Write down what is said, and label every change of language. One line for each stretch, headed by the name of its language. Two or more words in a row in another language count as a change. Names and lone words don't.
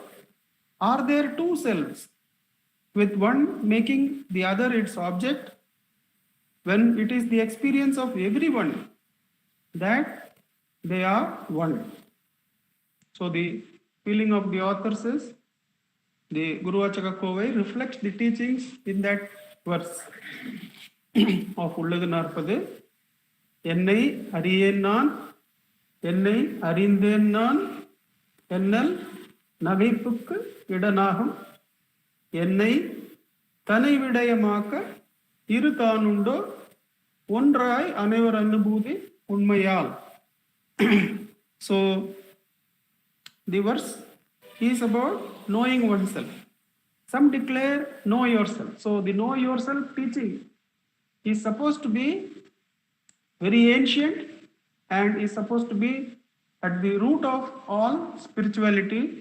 English: Are there two selves, with one making the other its object, when it is the experience of everyone that they are one? So the feeling of the author says, the Guru Vachaka Kovai reflects the teachings in that verse of Ulladu Narpadu.
Tamil: என்னை அறியேன் நான், என்னை அறிந்தேன் நான், என்னால் நகைப்புக்கு இடனாகும், ennai தனை விடயமாக்க இரு தானுண்டோ ஒன்றாய் அனைவர் அனுபூதி உண்மையால்.
English: So the verse is about knowing oneself. Some declare know yourself. So the know yourself teaching is supposed to be very ancient and is supposed to be at the root of all spirituality.